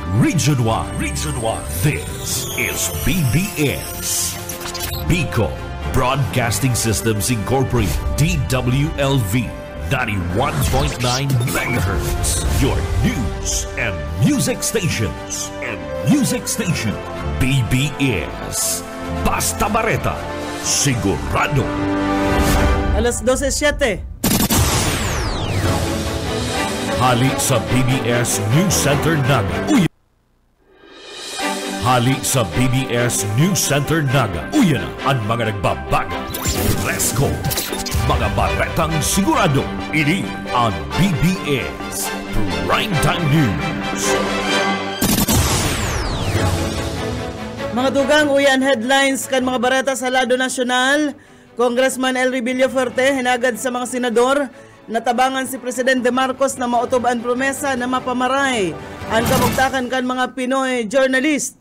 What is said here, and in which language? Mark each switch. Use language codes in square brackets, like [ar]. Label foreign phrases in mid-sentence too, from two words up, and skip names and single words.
[en] Region 1. This is BBS. Bicol Broadcasting Systems Incorporated. DWLV 91.9 MHz. Your news and music stations. [bik] BBS. Basta Bareta. Sigurado. Alas 12:07. Hali sa BBS News Center Naga. Hali sa BBS News Center Naga. Uyan na ang mga nagbabago. [en] Let's go! [bik] Mga baretang sigurado. Ini ang BBS Primetime News. Mga dugang uyan headlines kan mga bareta sa lado nasyonal. Congressman Elry Villafuerte hinagad sa mga senador natabangan si Presidente Marcos na mautob ang promesa na mapamaray ang kamugtakan kan mga Pinoy journalist.